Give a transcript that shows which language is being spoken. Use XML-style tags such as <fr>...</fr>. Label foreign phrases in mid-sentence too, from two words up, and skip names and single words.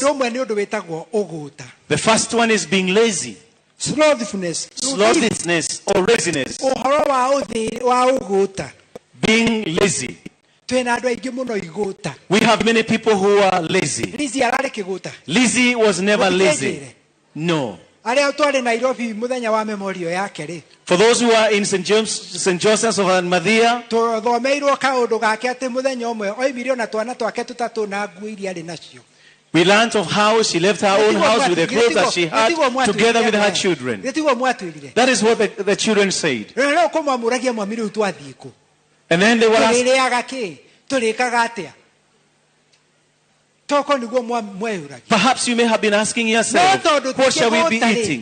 <en>The first one is being lazy. Slothfulness or laziness. Being lazy. We have many people who are lazy. Lizzie was never lazy. No.</en> <ki>Aria utware Nairobi muthenya wa memorial yake ri.</ki> <en>For those who are in St. Joseph's of Mathia,</en> <ki>Tuthomeirwo kaundu gake ati muthenya umwe oimirio na twana twake tutatu na nguo iria ari nacio.</ki> <en>we learned of how she left her own house with the clothes that she had together with her children. That is what the children said. And then they were asking, perhaps you may have been asking yourself, what shall we be eating?</en>